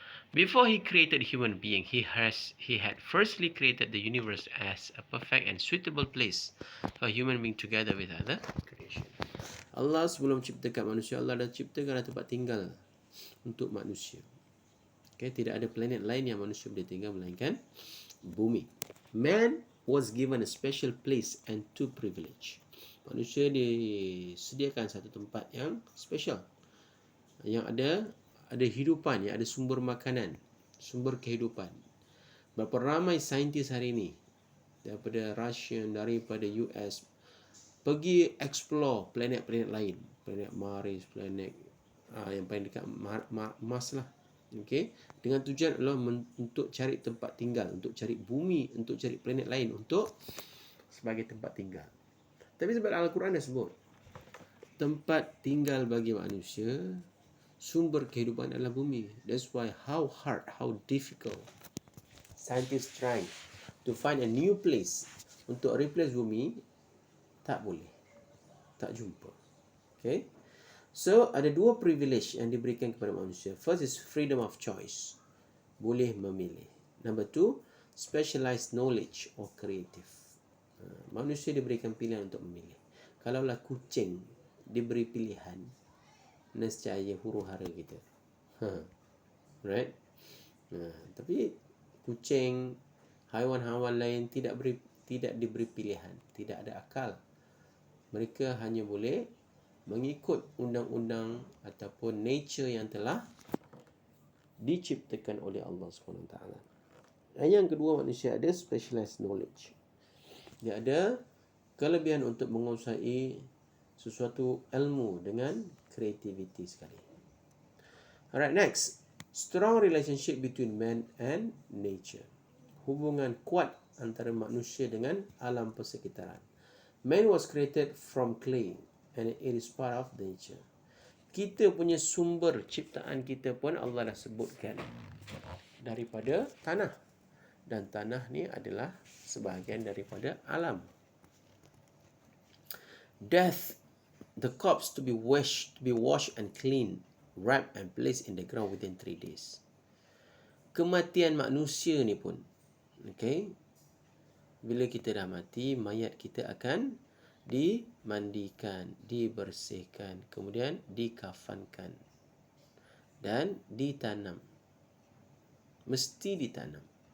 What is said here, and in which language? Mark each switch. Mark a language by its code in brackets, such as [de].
[en] Before He created human being, He had firstly created the universe as a perfect and suitable place for human being together with other creation. [ms] Allah sebelum ciptakan manusia, Allah dah ciptakan tempat tinggal untuk manusia. Okay, tidak ada planet lain yang manusia boleh tinggal melainkan bumi. [en] Man was given a special place and two privilege. [ms] Manusia disediakan satu tempat yang special, yang ada hidupan, yang ada sumber makanan, sumber kehidupan. Berapa ramai saintis hari ini daripada Russian, daripada US pergi explore planet-planet lain, planet Mars, planet yang paling dekat Mars lah. Okay, dengan tujuan adalah untuk cari tempat tinggal, untuk cari bumi, untuk cari planet lain untuk sebagai tempat tinggal. Tapi sebab Al-Quran dah sebut tempat tinggal bagi manusia, sumber kehidupan adalah bumi. [en] That's why how hard, how difficult scientists trying to find a new place [ms] untuk replace bumi, tak boleh, tak jumpa. [en] Okay. [ms] So, ada dua privilege yang diberikan kepada manusia. [en] First is freedom of choice. [ms] Boleh memilih. [en] Number two, specialized knowledge or creative. [ms] Manusia diberikan pilihan untuk memilih. Kalaulah kucing diberi pilihan, nescaya huru hara kita. Right? Tapi kucing, haiwan-haiwan lain tidak diberi pilihan, tidak ada akal. Mereka hanya boleh mengikut undang-undang ataupun nature yang telah diciptakan oleh Allah SWT. Yang kedua, manusia ada specialized knowledge. Dia ada kelebihan untuk menguasai sesuatu ilmu dengan kreativiti sekali. [en] Alright, next. Strong relationship between man and nature. [ms] Hubungan kuat antara manusia dengan alam persekitaran. [en] Man was created from clay and it is part of nature. [ms] Kita punya sumber ciptaan kita pun Allah dah sebutkan daripada tanah. Dan tanah ni adalah sebahagian daripada alam. [en] Death, the corpse to be washed and cleaned, wrapped and placed in the ground within 3 days. [ms] Kematian manusia ni pun, okay, bila kita dah mati, mayat kita akan dimandikan, dibersihkan, kemudian dikafankan dan ditanam. Mesti ditanam.